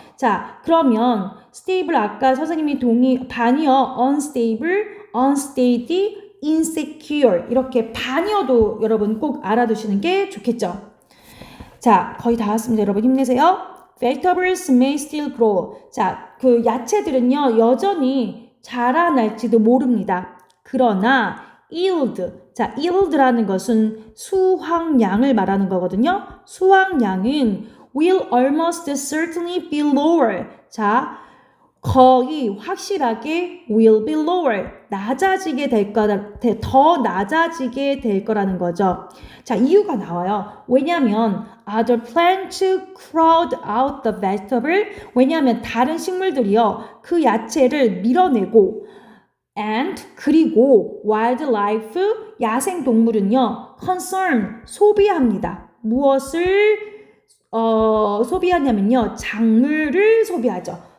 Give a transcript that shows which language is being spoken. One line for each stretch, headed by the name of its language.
Korean: 자, 그러면 stable 아까 선생님이 반이어 unstable, unsteady, insecure 이렇게 반이어도 여러분 꼭 알아두시는 게 좋겠죠. 자, 거의 다 왔습니다. 여러분 힘내세요.
English: Vegetables may still grow.
Korean: 자, 그 야채들은요 여전히 자라날지도 모릅니다. 그러나 yield, 자, yield라는 것은 수확량을 말하는 거거든요.
English: 수확량은 will almost certainly be lower.
Korean: 자, 거의 확실하게 will be lower. 낮아지게 될 거다, 더 낮아지게 될 거라는 거죠. 자, 이유가 나와요.
English: 왜냐하면 other plants crowd out the vegetable.
Korean: 왜냐하면 다른 식물들이요 그 야채를 밀어내고 and 그리고 wildlife 야생 동물은요 concern 소비합니다. 무엇을 소비하냐면요 작물을 소비하죠.